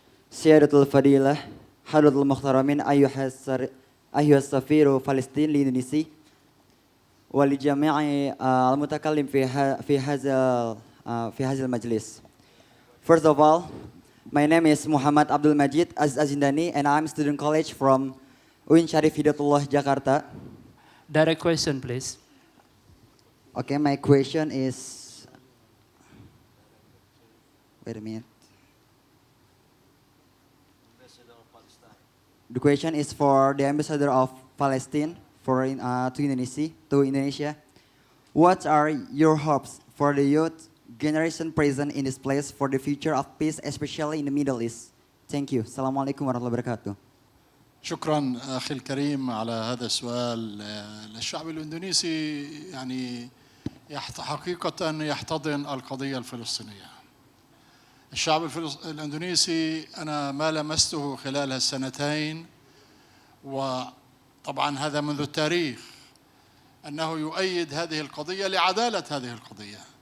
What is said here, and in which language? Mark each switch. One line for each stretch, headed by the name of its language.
Arabic: سيادة الفضيلة حضرة المحترمين أيها السفير فلسطين الإندونيسي ولجميع المتكلم في هذا المجلس.
English: First of all, my name is Muhammad Abdul Majid Azindani and I'm student college from UIN Syarif Hidayatullah Jakarta. Direct question, please. Okay, my question is, wait a minute. The question is for the ambassador of Palestine to Indonesia. What are your hopes for the youth generation present in this place for the future of peace, especially in the Middle East? Thank you.
Arabic: Assalamualaikum warahmatullahi wabarakatuh. شكرا أخي الكريم على هذا السؤال. الشعب الإندونيسي يعني حقيقة يحتضن القضية الفلسطينية. الشعب الإندونيسي أنا ما لمسته خلال السنتين، وطبعا هذا منذ التاريخ، أنه يؤيد هذه القضية لعدالة هذه القضية.